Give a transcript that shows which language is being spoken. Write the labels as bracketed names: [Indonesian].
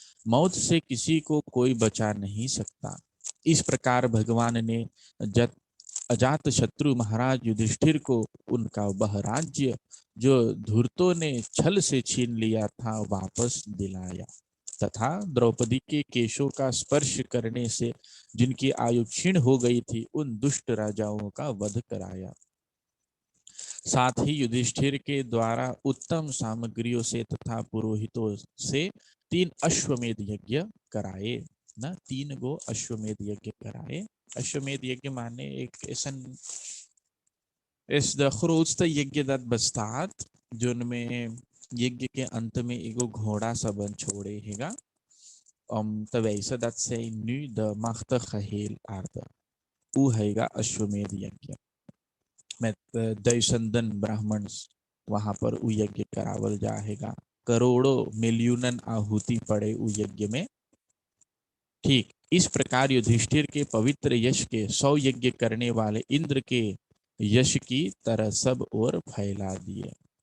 [Hindi] मौत से किसी को कोई बचा नहीं सकता. इस प्रकार भगवान ने अजात शत्रु महाराज युधिष्ठिर को उनका वह राज्य जो धूर्तों ने छल से छीन लिया था वापस दिलाया तथा द्रौपदी के केशों का स्पर्श करने से जिनकी आयु क्षीण हो गई थी उन दुष्ट राजाओं का वध कराया. साथ ही युधिष्ठिर के द्वारा उत्तम सामग्रियों से तथा पुरोहितों से 3 अश्वमेध यज्ञ कराए. [Caribbean Hindustani] ना 3 गो अश्वमेध यज्ञ कराए. [Dutch] Ashwamedh yajna maane is de grootste यज्ञ dat bestaat, [Caribbean Hindustani] जिनमें यज्ञ के अंत में एगो घोड़ा सबन छोड़े हैगा [Dutch] om te wijzen dat zij nu de machtig geheel aarde. [Caribbean Hindustani] Hoe हैगा अश्वमेध यज्ञ [Dutch] met duizenden brahmans [Caribbean Hindustani] वहां पर उ यज्ञ करावल जाएगा. करोड़ों मिलियन आहुति पड़े उ यज्ञ में. [Hindi] ठीक इस प्रकार युधिष्ठिर के पवित्र यश के 100 यज्ञ करने वाले इंद्र के यश की तरह सब ओर फैला दिए.